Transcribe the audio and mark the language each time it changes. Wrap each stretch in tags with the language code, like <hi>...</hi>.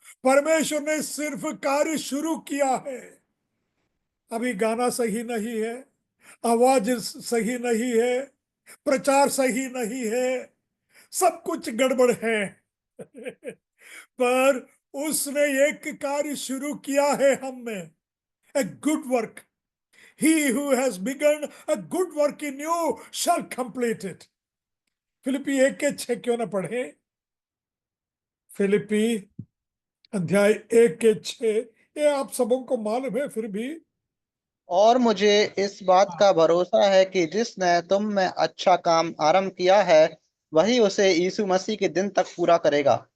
<hi>परमेश्वर ने सिर्फ कार्य शुरू किया है। अभी गाना सही नहीं है, आवाज सही नहीं है, प्रचार सही नहीं है, सब कुछ गड़बड़ है। पर उसने एक कार्य शुरू किया है हम में,</hi> <en>A good work. He who has begun a good work in you shall complete it।</en> <hi>Philippi 1:6 क्यों ना पढ़े? फिलिपी अध्याय 1:6, ये आप सबों को मालूम है, फिर भी और मुझे इस बात का भरोसा है कि जिसने तुम में अच्छा काम आरंभ किया है, वही उसे यीशु मसीह के दिन तक पूरा करेगा।</hi>